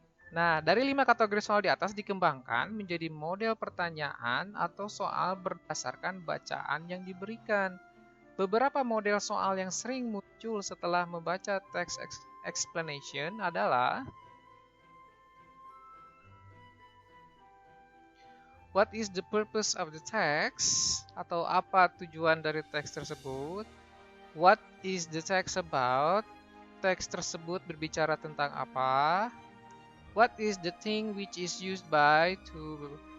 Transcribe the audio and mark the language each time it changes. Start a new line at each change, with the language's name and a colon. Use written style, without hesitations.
Indonesian: Nah, dari 5 kategori soal di atas dikembangkan menjadi model pertanyaan atau soal berdasarkan bacaan yang diberikan. Beberapa model soal yang sering muncul setelah membaca text explanation adalah
English: What is the purpose of the text?
Indonesian: Atau apa tujuan dari teks tersebut?
English: What is the text about?
Indonesian: Teks tersebut berbicara tentang apa?
English: What is the thing which is used by to?